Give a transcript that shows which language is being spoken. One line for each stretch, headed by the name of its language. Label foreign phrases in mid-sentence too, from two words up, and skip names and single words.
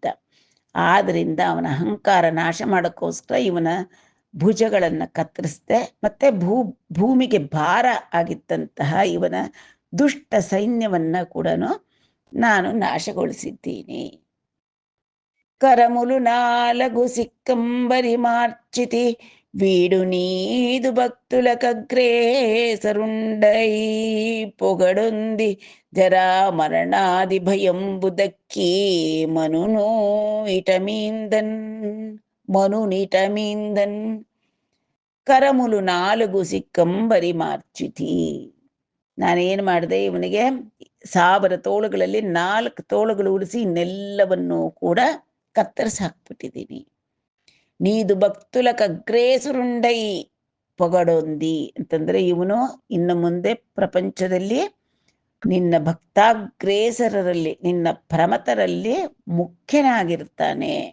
Kannada: ಆದ್ರಿಂದ ಅವನ ಅಹಂಕಾರ ನಾಶ ಮಾಡೋಕ್ಕೋಸ್ಕರ ಇವನ ಭುಜಗಳನ್ನು ಕತ್ತರಿಸ್ದೆ, ಮತ್ತೆ ಭೂಮಿಗೆ ಭಾರ ಆಗಿದ್ದಂತಹ ಇವನ ದುಷ್ಟ ಸೈನ್ಯವನ್ನ ಕೂಡ ನಾನು ನಾಶಗೊಳಿಸಿದ್ದೀನಿ.
Telugu: కరములు 4 సిక్కంబరి మార్చితి వీడు నీదు భక్తులకగ్రేసరుండై పొగడుంది జరా మరణాది భయంబు దక్కి మనునిటమీందన్ కరములు 4 సిక్కంబరి మార్చితి.
Kannada: ನಾನೇನು ಮಾಡಿದೆ, ಇವನಿಗೆ 1000 ತೋಳುಗಳಲ್ಲಿ 4 ತೋಳುಗಳು ಉಳಿಸಿ ಇನ್ನೆಲ್ಲವನ್ನೂ ಕೂಡ ಕತ್ತರಿಸಿ ಹಾಕ್ಬಿಟ್ಟಿದ್ದೀನಿ.
Telugu: నీదు భక్తులకగ్రేసరుండై పొగడొంది
Kannada: ಅಂತಂದ್ರೆ ಇವನು ಇನ್ನು ಮುಂದೆ ಪ್ರಪಂಚದಲ್ಲಿ ನಿನ್ನ ಭಕ್ತಾಗ್ರೇಸರಲ್ಲಿ, ನಿನ್ನ ಪ್ರಮತರಲ್ಲಿ ಮುಖ್ಯನಾಗಿರ್ತಾನೆ.